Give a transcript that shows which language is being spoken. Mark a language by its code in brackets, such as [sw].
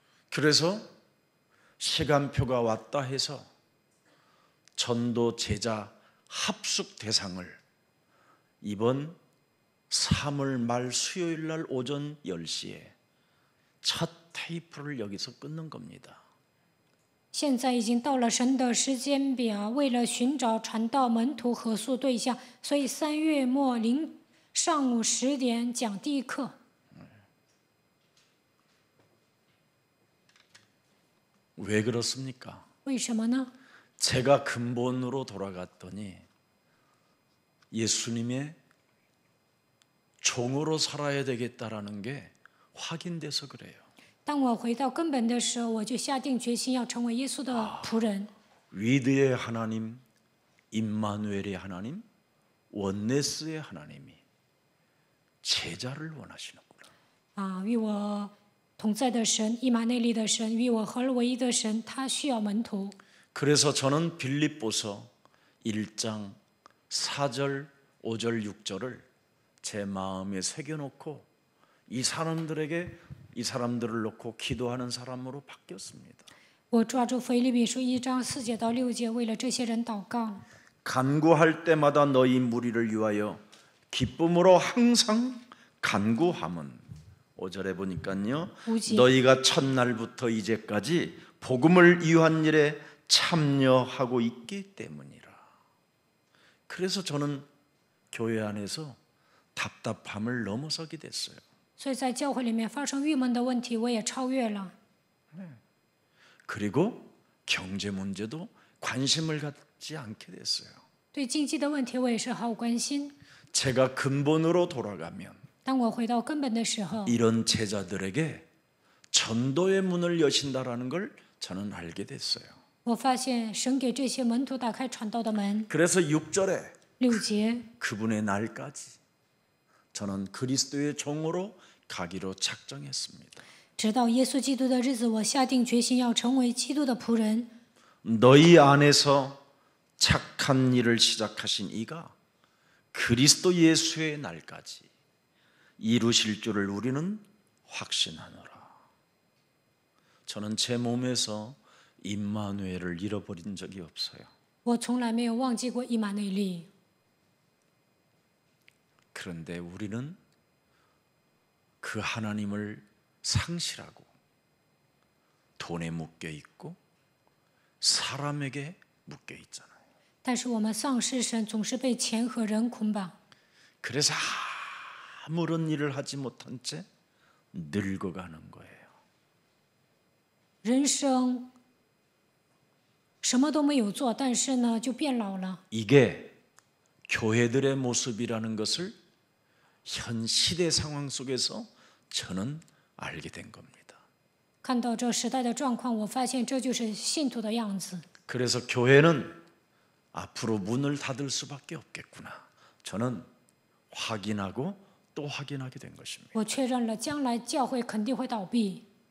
[ko] 그래서 시간표가 왔다 해서 전도 제자 합숙 대상을 이번 3월 말 수요일 날 오전 10시에 첫 테이프를 여기서 끊는 겁니다. [zh] 现在已经到了神的时间表，为了寻找传道门徒合宿对象，所以3月末上午10点讲第一课。 [ko] 왜 그렇습니까? [zh] 为什么呢？ [ko] 제가 근본으로 돌아갔더니 예수님의 종으로 살아야 되겠다라는 게 확인돼서 그래요. [zh] 当我回到根本的时候，我就下定决心要成为耶稣的仆人。 [ko] 위드의 하나님, 임마누엘의 하나님, 원네스의 하나님이 제자를 원하시는구나. [zh] 与我同在的神，以马内利的神，与我合而为一的神，他需要门徒。 [ko] 그래서 저는 빌립보서 1장 4절, 5절, 6절을 제 마음에 새겨놓고 이 사람들을 놓고 기도하는 사람으로 바뀌었습니다. [zh] 我抓住腓立比书1章4节到6节，为了这些人祷告。 [ko] 간구할 때마다 너희 무리를 위하여 기쁨으로 항상 간구함은 5절에 보니까요. 오지. 너희가 첫날부터 이제까지 복음을 위한 일에 참여하고 있기 때문이라. 그래서 저는 교회 안에서 답답함을 넘어서게 됐어요. [zh] 所以在教会里面发生郁闷的问题，我也超越了。 [ko] 그리고 경제 문제도 관심을 갖지 않게 됐어요. [zh] 对经济的问题，我也是毫无关心。 [ko] 제가 근본으로 돌아가면 [zh] 当我回到根本的时候， [ko] 이런 제자들에게 전도의 문을 여신다라는 걸 저는 알게 됐어요. [zh] 我发现神给这些门徒打开传道的门。 [ko] 그래서 6절에 [zh] 6节， [ko] 그분의 날까지 저는 그리스도의 종으로 가기로 작정했습니다. [zh] 直到耶稣基督的日子，我下定决心要成为基督的仆人。 [ko] 너희 안에서 착한 일을 시작하신 이가 그리스도 예수의 날까지 이루실 줄을 우리는 확신하노라. 저는 제 몸에서 임마누엘을 잃어버린 적이 없어요. [zh] 我从来没有忘记过以马内利。 [ko] 그런데 우리는 그 하나님을 상실하고 돈에 묶여 있고 사람에게 묶여 있잖아요. [zh] 但是我们丧失神，总是被钱和人捆绑， [ko] 그래서 아무런 일을 하지 못한 채 늙어가는 거예요. [zh] 人生什么都没有做，但是呢，就变老了。 [ko] 이게 교회들의 모습이라는 것을 현 시대 상황 속에서 저는 알게 된 겁니다. [zh] 看到这时代的状况，我发现这就是信徒的样子。 [ko] 그래서 교회는 앞으로 문을 닫을 수밖에 없겠구나. 저는 확인하고 또 확인하게 된 것입니다. [zh] 我确认了，将来教会肯定会倒闭。